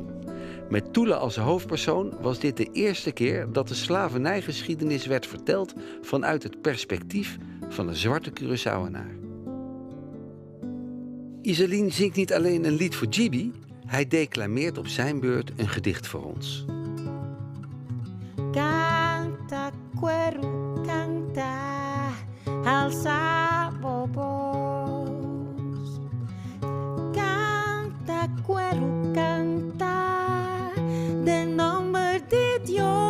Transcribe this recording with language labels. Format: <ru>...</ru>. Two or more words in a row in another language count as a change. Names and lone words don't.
<nl>Met Tula als hoofdpersoon was dit de eerste keer dat de slavernijgeschiedenis werd verteld vanuit het perspectief van een zwarte Curaçaoenaar. Iselin zingt niet alleen een lied voor Djibi, hij declameert op zijn beurt een gedicht voor ons.</nl> <es>Canta, cuero, canta, alza bobos. Canta, cuero, canta, de nombre de Dios.</es>